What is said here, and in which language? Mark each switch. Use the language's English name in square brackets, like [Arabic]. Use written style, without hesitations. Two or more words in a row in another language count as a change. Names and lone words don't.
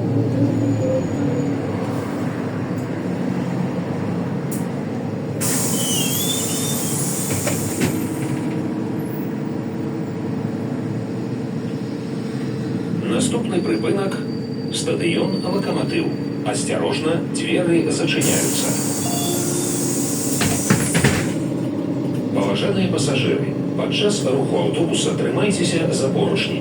[Ukrainian] Наступний припинок – стадіон «Локомотив». [Russian] Осторожно, двери зачиняются. [Belarusian] Поважаныя пасажыры, падчас руху аўтобуса трымайцеся за поручні.